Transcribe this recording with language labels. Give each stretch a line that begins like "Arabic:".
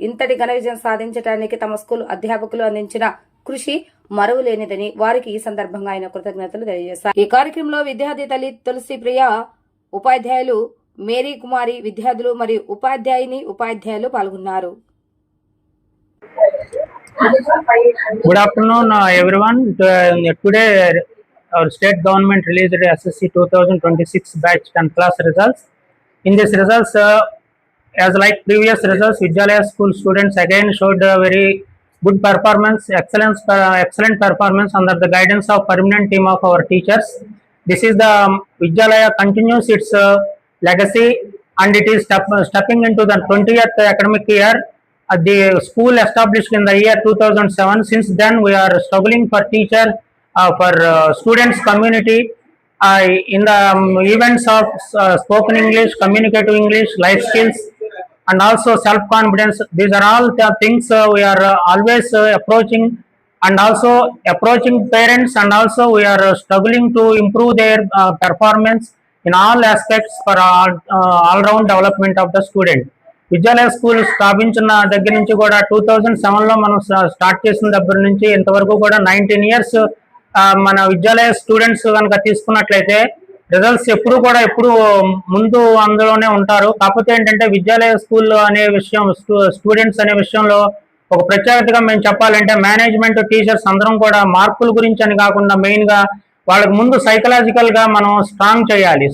Telugu: ఇంతటి ఘన విజయం సాధించడానికి తమ స్కూల్ అధ్యాపకులు అందించిన కృషి మరువలేనిదని వారికి ఈ సందర్భంగా ఆయన కృతజ్ఞతలు తెలియజేశారు. ఈ కార్యక్రమంలో విద్యార్థి తల్లి తులసి ప్రియ, ఉపాధ్యాయులు మేరీ కుమారి, విద్యార్థులు మరియు ఉపాధ్యాయులు పాల్గొన్నారు.
English: Good afternoon, everyone. Today, our state government released the SSC 2026 batch 10th class results. In these results, as like previous results, Vidyalaya school students again showed a very good performance, excellent performance under the guidance of permanent team of our teachers. This is the Vidyalaya continues its legacy, and it is stepping into the 20th academic year. The school established in the year 2007. Since then, we are struggling for teacher, for students community, in the events of spoken English, communicative English, life skills, and also self-confidence. These are all the things we are always approaching, and also approaching parents, and also we are struggling to improve their performance in all aspects for all-round development of the student.
Telugu: Vidyalaya school స్థాపించిన దగ్గర నుంచి కూడా 2007లో మనం start చేసిన దగ్గర నుంచి ఇంతవరకు కూడా 19 ఇయర్స్ మన విద్యాలయ స్టూడెంట్స్ కనుక తీసుకున్నట్లయితే రిజల్ట్స్ ఎప్పుడు ముందు అందులోనే ఉంటారు. కాకపోతే ఏంటంటే విద్యాలయ స్కూల్ అనే విషయం, స్టూడెంట్స్ అనే విషయంలో ఒక ప్రత్యేకతగా మేము చెప్పాలంటే మేనేజ్మెంట్, టీచర్స్ అందరం కూడా మార్కుల గురించి అని కాకుండా మెయిన్గా వాళ్ళకి ముందు సైకలాజికల్ గా మనం స్ట్రాంగ్ చేయాలి.